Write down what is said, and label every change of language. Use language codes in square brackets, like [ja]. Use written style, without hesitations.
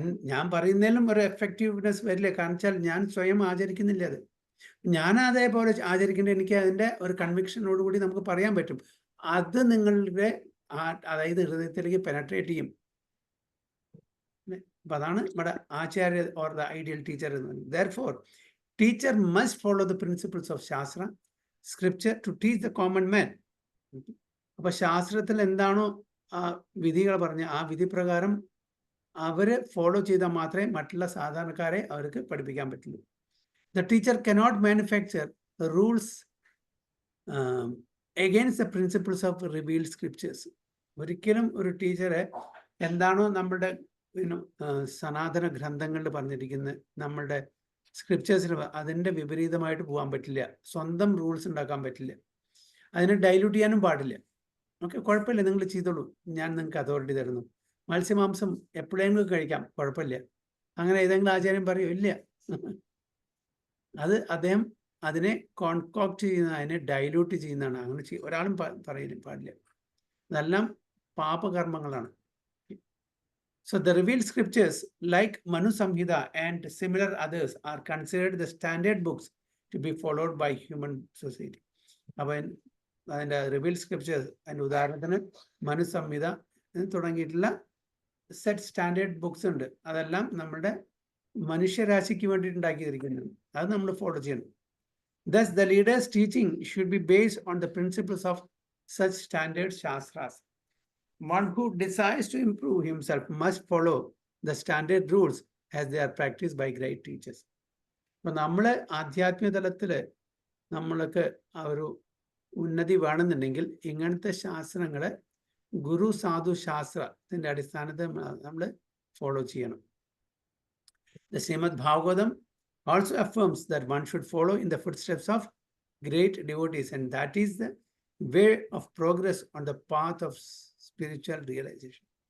[ml] ഞാൻ പറയുന്നതിലും ഒരു എഫക്റ്റീവ്നെസ് വരില്ല. കാരണം വെച്ചാൽ ഞാൻ സ്വയം ആചരിക്കുന്നില്ല. അത് ഞാൻ അതേപോലെ ആചരിക്കേണ്ട, എനിക്ക് അതിൻ്റെ ഒരു കൺവിക്ഷനോടുകൂടി നമുക്ക് പറയാൻ പറ്റും. അത് നിങ്ങളുടെ അതായത് ഹൃദയത്തിലേക്ക് പെനട്രേറ്റ് ചെയ്യും. അപ്പൊ അതാണ് ഇവിടെ ആചാര്യ [en] or the ideal teacher [ml] എന്ന് പറയുന്നത്. [en] Therefore, teacher must follow the principles of Shastra, scripture to teach the common man. [ml] അപ്പൊ ശാസ്ത്രത്തിൽ എന്താണോ ആ വിധികൾ പറഞ്ഞ ആ വിധി പ്രകാരം അവര് ഫോളോ ചെയ്താൽ മാത്രമേ മറ്റുള്ള സാധാരണക്കാരെ അവർക്ക് പഠിപ്പിക്കാൻ പറ്റുള്ളൂ. [en] The teacher cannot manufacture rules against the principles of revealed scriptures. [ml] ഒരിക്കലും ഒരു ടീച്ചറെ എന്താണോ നമ്മുടെ സനാതന ഗ്രന്ഥങ്ങളിൽ പറഞ്ഞിരിക്കുന്നത്, നമ്മളുടെ സ്ക്രിപ്റ്റേഴ്സിൽ അതിൻ്റെ വിപരീതമായിട്ട് പോകാൻ പറ്റില്ല. സ്വന്തം റൂൾസ് ഉണ്ടാക്കാൻ പറ്റില്ല. അതിനെ ഡൈല്യൂട്ട് ചെയ്യാനും പാടില്ല. ഓക്കെ, കുഴപ്പമില്ല, നിങ്ങൾ ചെയ്തോളൂ, ഞാൻ നിങ്ങൾക്ക് അതോറിറ്റി തരുന്നു. മത്സ്യമാംസം എപ്പോഴെങ്കിലും കഴിക്കാം, കുഴപ്പമില്ല. അങ്ങനെ ഏതെങ്കിലും ആചാര്യം പറയോ? ഇല്ല. അത് അദ്ദേഹം അതിനെ കോൺകോക്ട് ചെയ്യുന്ന, അതിനെ ഡൈല്യൂട്ട് ചെയ്യുന്നതാണ്. അങ്ങനെ ഒരാളും പറയാൻ പാടില്ല. ഇതെല്ലാം പാപകർമ്മങ്ങളാണ്. [en] So the revealed scriptures like Manu Samhita and similar others are considered the standard books to be followed by human society. [ml] അപ്പോൾ അതിൻ്റെ റിവീൽഡ് സ്ക്രിപ്റ്റേഴ്സ്, അതിൻ്റെ ഉദാഹരണത്തിന് മനു സംഹിത തുടങ്ങിയിട്ടുള്ള സെറ്റ് സ്റ്റാൻഡേർഡ് ബുക്സ് ഉണ്ട്. അതെല്ലാം നമ്മുടെ മനുഷ്യരാശിക്ക് വേണ്ടിയിട്ട് ഉണ്ടാക്കിയിരിക്കുന്നത്. അത് നമ്മൾ ഫോളോ ചെയ്യണം. [en] Thus the leader's teaching should be based on the principles of such standard shastras. One who desires to improve himself must follow the standard rules as they are practiced by great teachers. [ml] അപ്പോൾ നമ്മൾ ആധ്യാത്മിക തലത്തിൽ നമ്മൾക്ക് ഒരു ഉന്നതി വേണമെന്നുണ്ടെങ്കിൽ ഇങ്ങനത്തെ ശാസ്ത്രങ്ങളെ ഗുരു സാധു ശാസ്ത്രത്തിൻ്റെ അടിസ്ഥാനത്തിൽ നമ്മൾ ഫോളോ ചെയ്യണം. [en] The Srimad Bhagavatam also affirms that one should follow in the footsteps of great devotees, and that is the way of progress on the path of spiritual realization.